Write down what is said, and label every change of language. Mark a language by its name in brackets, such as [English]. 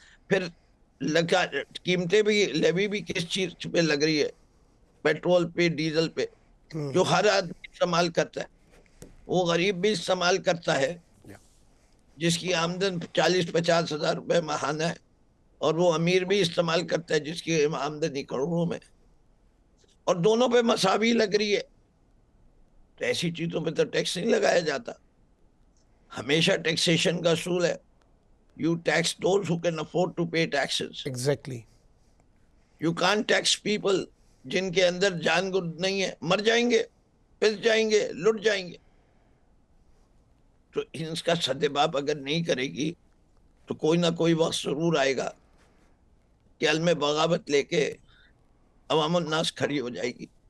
[Urdu] پھر قیمتیں بھی لیوی بھی کس چیز پہ لگ رہی ہے؟ پیٹرول پہ، ڈیزل پہ، جو ہر آدمی استعمال کرتا ہے. وہ غریب بھی استعمال کرتا ہے جس کی آمدن 40-50 ہزار روپے ماہانہ ہے، اور وہ امیر بھی استعمال کرتا ہے جس کی آمدنی کروڑوں میں، اور دونوں پہ مساوی لگ رہی ہے. تو ایسی چیزوں پہ تو ٹیکس نہیں لگایا جاتا. ہمیشہ ٹیکسیشن کا اصول ہے [English] you tax those who can afford to pay taxes. Exactly. You can't tax people [Urdu] جن کے اندر جان گرد نہیں ہے، مر جائیں گے، پس جائیں گے، لٹ جائیں گے. تو ان کا سدباب اگر نہیں کرے گی تو کوئی نہ کوئی وقت ضرور آئے گا کہ علم بغاوت لے کے عوام الناس کھڑی ہو جائے گی.